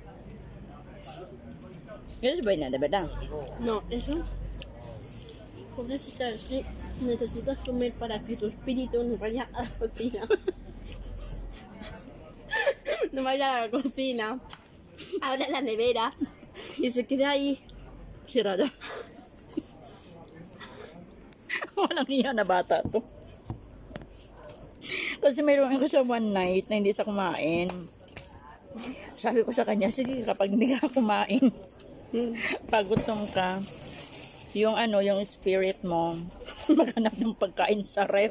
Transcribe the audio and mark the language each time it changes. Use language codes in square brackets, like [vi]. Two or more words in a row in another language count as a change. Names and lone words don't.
[es] Eres buena, de verdad. No, eso... Pobrecita, es que necesitas comer para que tu espíritu no vaya a la cocina. No vaya a la cocina. Abra la nevera y se quede ahí. [tl] Sirada. Walang iya na bata to. Kasi mayroon ko sa [en] one night [tl] na hindi siya kumain. Sabi ko sa kanya, sige kapag hindi ka kumain, pag gutom ka, yung ano, yung spirit mo, maghanap ng pagkain sa ref.